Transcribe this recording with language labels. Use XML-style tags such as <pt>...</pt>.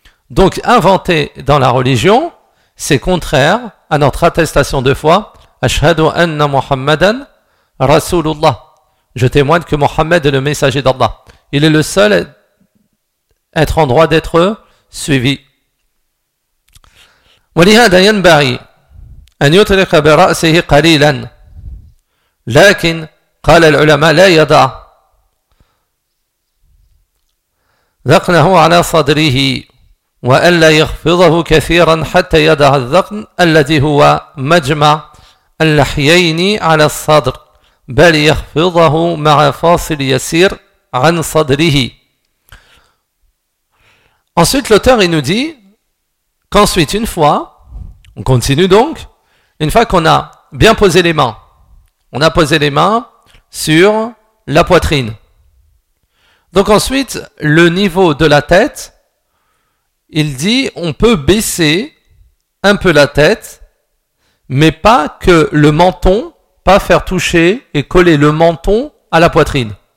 <fr>Donc, inventer dans la religion, c'est contraire à notre attestation de foi.</fr> <ar>أَشْهَدُ أَنَّ مُحَمَّدًا رَسُولُ اللَّهِ.</ar> <fr>Je témoigne que Mohammed est le messager d'Allah. Il est le seul être en droit d'être suivi.</fr> <ar>وَلِهَدَ يَنْبَعِي أن يطلق برأسه قليلا لكن قال العلماء لا يضع ذقنه على صدره وأن لا يخفضه كثيرا حتى يضع الذقن الذي هو مجمع اللحيين على الصدر بل يخفضه مع فاصل يسير عن صدره.</ar> <fr>Ensuite l'auteur il nous dit qu'ensuite une fois, on continue donc. Une fois qu'on a bien posé les mains, on a posé les mains sur la poitrine. Donc ensuite, le niveau de la tête, il dit on peut baisser un peu la tête, mais pas que le menton, pas faire toucher et coller le menton à la poitrine.</fr>